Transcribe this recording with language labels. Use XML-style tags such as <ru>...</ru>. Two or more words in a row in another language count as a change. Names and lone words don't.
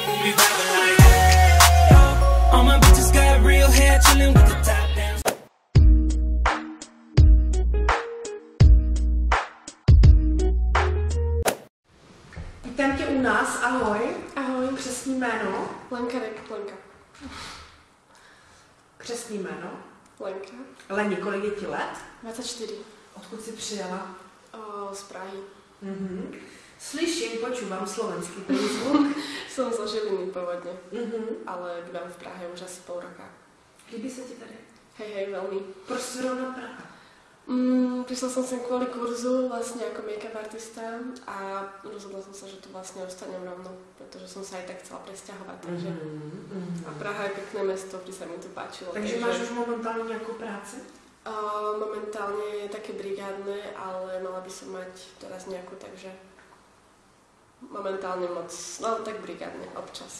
<en>be vibing like, hey, yo. All my bitches got real hair, chilling with the top down.</en> <cs>Vítám tě u nás, ahoj. Ahoj. Křestní jméno? Lenka. Křestní jméno? Lenka. Leni, kolik je ti let? 24. Odkud jsi přijela? Z Prahy. Slyším,</cs> <sk>počúvam slovenský prízvuk. Som zo Žiliny pôvodne, ale bývam v Prahe už asi pol roka.</sk> <cs>Líbí sa ti tady?</cs> <sk>Hej, veľmi.</sk> <cs>Proč zrovna Praha?</cs> <sk>Prišla som sem kvôli kurzu vlastne ako make-up artista a rozhodla som sa, že tu vlastne ostanem rovno, pretože som sa aj tak chcela presťahovať. Takže... A Praha je pekné mesto, vždy sa mi to páčilo.</sk> <cs>Takže máš už momentálne nejakú práci?</cs> <sk>Momentálne je také brigádne, ale mala by som mať teraz nejakú, takže momentálne moc, no tak brigádne, občas.</sk>